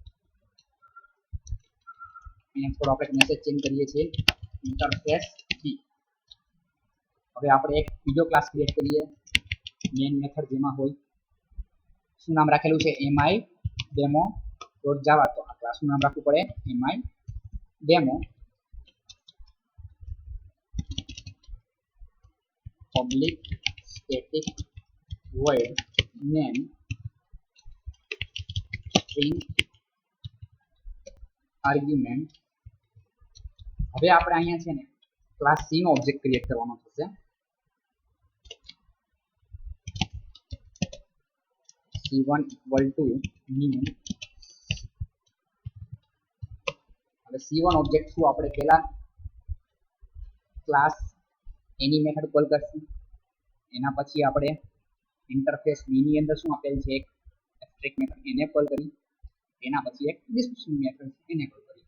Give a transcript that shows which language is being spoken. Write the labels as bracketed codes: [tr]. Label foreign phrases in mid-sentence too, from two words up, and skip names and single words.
[gu] અહીંયા થોડો આપણે મેસેજ ચેન્જ કરીએ છીએ [en] interface B. [gu] હવે આપણે એક બીજો ક્લાસ ક્રિએટ કરીએ [en] main method [gu] જેમાં હોય શું નામ રાખેલું છે mi demo .java. તો આ ક્લાસનું નામ રાખવું પડે mi demo [en] public static void name string argument. [gu] હવે આપણે અહીંયા છે ને [en] class C [gu] નો ઓબ્જેક્ટ ક્રિએટ કરવાનો થશે. [en] c1 equal to new. [gu] હવે c1 ઓબ્જેક્ટ શું આપણે પહેલા ક્લાસ એની મેથડ કોલ કરશું, એના પછી આપણે [en] interface B [gu] ની અંદર શું આપેલ છે એક [en] abstract method [gu] એને કોલ કરી, એના પછી એક [en] display method [gu] એને કોલ કરી.